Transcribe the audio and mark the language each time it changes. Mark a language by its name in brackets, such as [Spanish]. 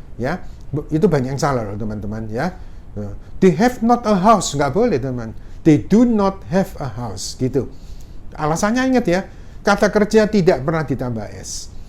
[Indonesian] Ya, itu banyak yang salah loh, teman-teman ya. [English] They have not a house, [Indonesian] nggak boleh, teman. [English] They do not have a house, gitu. [Indonesian] Alasannya ingat ya, kata kerja tidak pernah ditambah s.